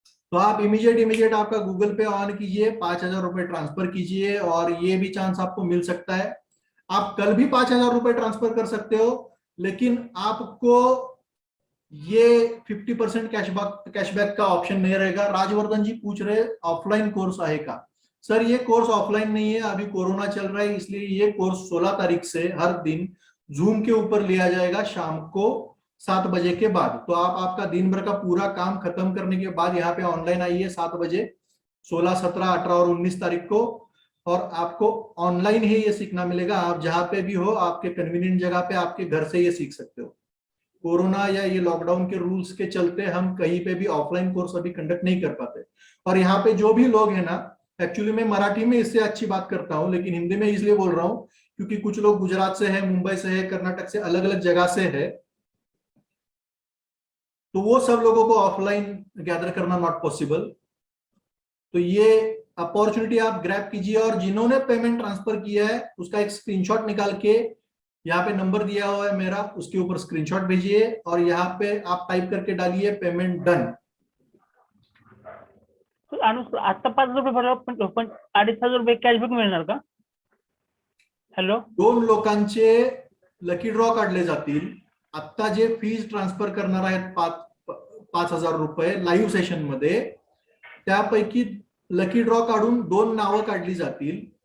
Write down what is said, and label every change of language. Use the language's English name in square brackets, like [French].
[Hindi] तो आप इमीडिएट आपका गूगल पे ऑन कीजिए, 5,000 रुपए ट्रांसफर कीजिए, और ये भी चांस आपको मिल सकता है। आप कल भी 5,000 रुपए ट्रांसफर कर सकते हो, लेकिन आपको ये 50% कैशबैक का ऑप्शन नहीं रहेगा। राजवर्धन जी पूछ रहे ऑफलाइन कोर्स [Marathi] आहे का? [Hindi] सर ये कोर्स ऑफलाइन नहीं है, अभी कोरोना चल रहा है, इसलिए ये कोर्स 16 तारीख से हर दिन जूम के ऊपर लिया जाएगा शाम को 7 बजे के बाद। तो आप आपका दिन भर का पूरा काम खत्म करने के बाद यहाँ पे ऑनलाइन आइए 7 बजे, 16, 17, 18 और 19 तारीख को, और आपको ऑनलाइन ही ये सीखना मिलेगा। आप जहाँ पे भी हो, आपके कन्वीनियंट जगह पे, आपके घर से ये सीख सकते हो। कोरोना या ये लॉकडाउन के रूल्स के चलते हम कहीं पे भी ऑफलाइन कोर्स अभी कंडक्ट नहीं कर पाते। और यहाँ पे जो भी लोग हैं ना, एक्चुअली मैं मराठी में इससे अच्छी बात करता हूँ, लेकिन हिंदी में इसलिए बोल रहा हूँ क्योंकि कुछ लोग गुजरात से है, मुंबई से है, कर्नाटक से, अलग अलग जगह से है, तो वो सब लोगों को ऑफलाइन गैदर करना [English] Not possible. [Hindi] तो ये अपॉर्चुनिटी आप ग्रैब कीजिए, और जिन्होंने पेमेंट ट्रांसफर किया है उसका एक स्क्रीनशॉट निकाल के, यहाँ पे नंबर दिया हुआ है मेरा, उसके ऊपर स्क्रीनशॉट भेजिए, और यहाँ पे आप टाइप करके डालिए पेमेंट डन। [Marathi] आता 5,000 रुपये भरला पण 2,500 रुपये कॅशबॅक मिळणार का? हॅलो, 2 लोकांचे लकी ड्रॉ काढले जातील। आता जे फीज ट्रान्सफर करणार आहेत 5,000 रुपये लाईव्ह सेशन मध्ये, त्यापैकी लकी ड्रॉ काढून 2 नावं काढली जातील।